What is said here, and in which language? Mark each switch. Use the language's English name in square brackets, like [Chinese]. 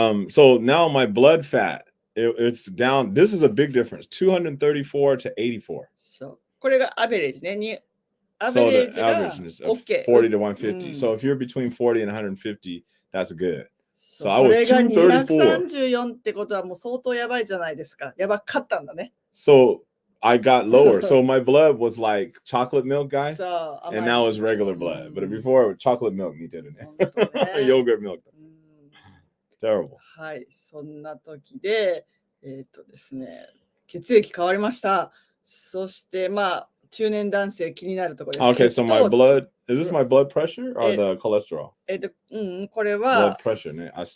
[English] So now my blood fat, it's down. This is a big difference. 234 to 84. [Japanese] So これがアベレージね。 [English] So the average is 40 to 150. So if you're between 40 and 150, that's good. So I was 234. [Japanese] 234ってことはもう相当やばいじゃないですか。やばかったんだね。 [English] So I got lower. So my blood was like chocolate milk, guys. And now it's regular blood. But before, chocolate milk [Japanese] 似てるね。 [English] Yogurt milk. Terrible. [Japanese] はい、そんな時で、ですね、血液変わりました。そして中年男性気になるところです。 [English] Okay, so my blood, is this my blood pressure or the cholesterol? [Japanese] これは blood pressure ね。